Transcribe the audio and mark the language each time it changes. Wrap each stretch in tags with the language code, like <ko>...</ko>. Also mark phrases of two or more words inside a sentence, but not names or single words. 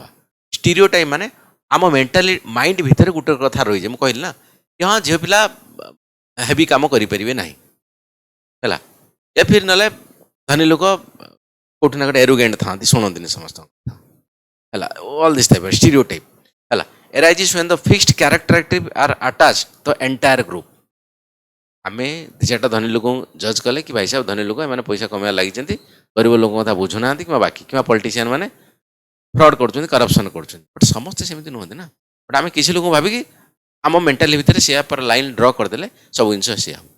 <or>ଷ୍ଟିରିଓଟାଇପ୍ ମାନେ ଆମ</or> <en>mentally mind</en> <or>ଭିତରେ ଗୋଟେ କଥା ରହିଛି, ମୁଁ କହିଲି ନା କି ହଁ ଝିଅ ପିଲା ହେଭି କାମ କରିପାରିବେ ନାହିଁ ହେଲା,</or> <hi>या फिर</hi> <or>ନହେଲେ ଧନୀ ଲୋକ କୋଉଠି ନା ଗୋଟେ ଏରୋଗେଣ୍ଟ ଥାନ୍ତି, ଶୁଣନ୍ତିନି ସମସ୍ତଙ୍କ କଥା ହେଲା,</or> <en>all this type stereotype</en> <or>ହେଲା।</or> <en>arises when the fixed characteristic are attached the entire group।</en> <or>ଆମେ ଦି ଚାରିଟା ଧନୀ ଲୋକଙ୍କୁ ଜଜ୍ କଲେ କି ଭାଇ ସାହେବ ଧନୀ ଲୋକ ଏମାନେ ପଇସା କମାଇବା ଲାଗିଛନ୍ତି, ଗରିବ ଲୋକଙ୍କ କଥା ବୁଝୁନାହାନ୍ତି, କିମ୍ବା ବାକି କିମ୍ବା ପଲିଟିସିଆନ୍ ମାନେ ଫ୍ରଡ୍ କରୁଛନ୍ତି, କରପ୍ସନ୍ କରୁଛନ୍ତି। ବଟ୍ ସମସ୍ତେ ସେମିତି ନୁହନ୍ତି ନା। ବଟ୍ ଆମେ କିଛି ଲୋକଙ୍କୁ ଭାବିକି ଆମ ମେଣ୍ଟାଲି ଭିତରେ ସେୟା પર</or> <en>line draw</en> <or>କରିଦେଲେ ସବୁ ଜିନିଷ ସେୟା ହେବ।</or>